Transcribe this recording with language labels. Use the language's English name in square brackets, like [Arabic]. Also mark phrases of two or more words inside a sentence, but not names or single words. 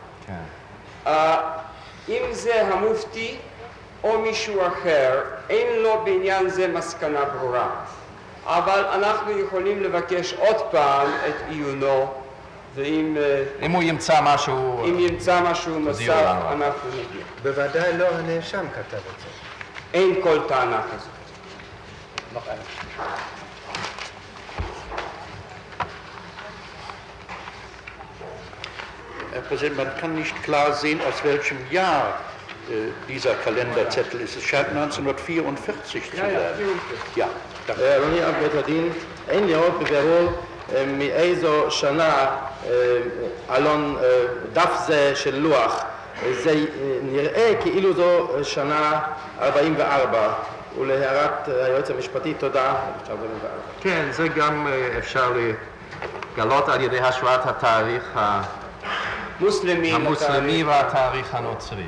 [Hebrew] אם זה המופתי או מישהו אחר, אין לו בעניין זה מסקנה ברורה. אבל אנחנו יכולים לבקש עוד פעם את עיונו, ואם הוא ימצא משהו... אם ימצא משהו נוסף, אנחנו נגיע. בוודאי לא הנאשם כתב את זה. אין כל טענה כזאת. [German] Herr Präsident, man kann nicht klar sehen, aus welchem Jahr dieser Kalenderzettel ist. Es scheint 1944 zu sein. Ja, danke. [Hebrew] אדוני אב בית הדין, אין לראות בבירור מאיזו שנה אלון דף זה של לוח. זה נראה כאילו זו שנה 44, ולהערת היועץ המשפטי תודה. כן, זה גם אפשר לגלות על ידי השוואת התאריך המוסלמי והתאריך הנוצרי.